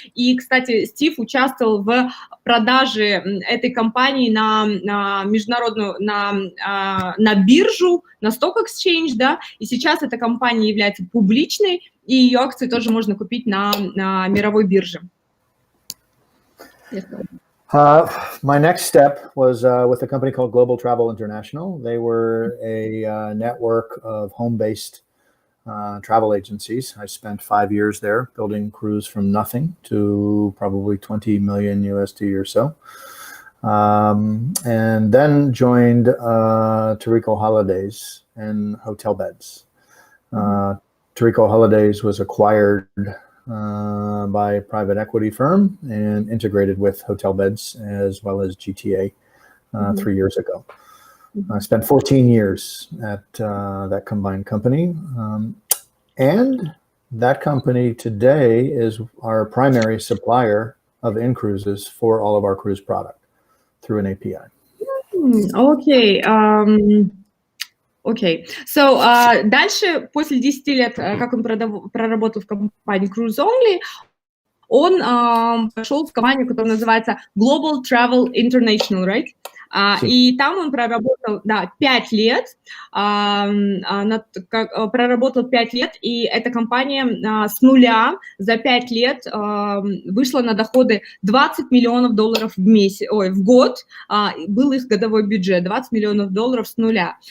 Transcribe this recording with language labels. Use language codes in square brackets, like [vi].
[ru] И, кстати, Стив участвовал в продаже этой компании на международную, на биржу, на Stock Exchange, да, и сейчас эта компания является публичной, и ее акции тоже можно купить на мировой бирже. [en] My next step was with a company called Global Travel International. They were a network of home-based travel agencies. I spent 5 years there building cruise from nothing to probably 20 million USD or so. And then joined Tarico Holidays and Hotel Beds. Tarico Holidays was acquired by a private equity firm and integrated with Hotel Beds as well as GTA 3 years ago. I spent 14 years at that combined company, and that company today is our primary supplier of inCruises for all of our cruise product through an API. [ru] Окей. Окей. So, дальше, после 10 лет, как он проработал в компании Cruise Only, он пошел в компанию, которая называется Global Travel International, right? И там он проработал, да, 5 лет, проработал 5 лет, и эта компания с нуля за 5 лет вышла на доходы $20 миллионов в год, был их годовой бюджет, $20 миллионов с нуля.